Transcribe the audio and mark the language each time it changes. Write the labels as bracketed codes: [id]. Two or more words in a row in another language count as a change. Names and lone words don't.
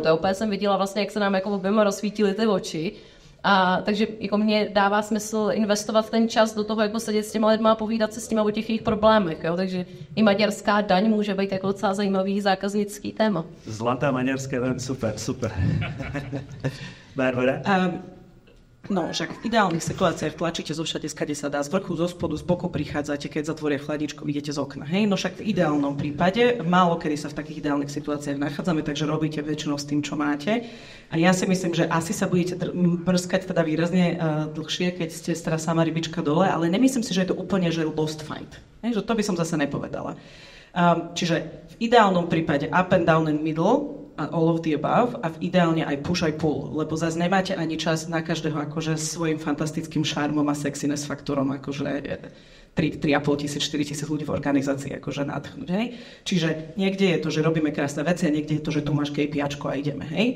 [cs] A úplně jsem viděla vlastně, jak se nám jako oběma rozsvítily ty oči. A takže jako mně dává smysl investovat ten čas do toho, jako sedět s těma lidma a povídat se s těma o těch jejich problémech. Jo? Takže i maďarská daň může být jako docela zajímavý zákaznický téma. Zlatá maďarská daň, super. Barbara? [sk] No, však v ideálnych situáciách tlačíte zo všade, skade sa dá, z vrchu, zo spodu, z boku prichádzate, keď zatvoria chladničko, idete z okna. Hej? No však v ideálnom prípade, málo kedy sa v takých ideálnych situáciách nachádzame, takže robíte väčšinou s tým, čo máte. A ja si myslím, že asi sa budete prskať teda výrazne dlhšie, keď ste teda sama rybička dole, ale nemyslím si, že je to úplne že [en] lost fight. [sk] Hej? Že to by som zase nepovedala. Čiže v ideálnom prípade [en] up and down and middle, all of the above, [sk] a ideálne aj push aj pull, lebo zase nemáte ani čas na každého akože svojím fantastickým šarmom a sexiness faktorom akože 3,5 tisíc, 4 tisíc ľudí v organizácii akože nadchnúť, hej. Čiže niekde je to, že robíme krásne veci a niekde je to, že tu máš KPIčko a ideme, hej.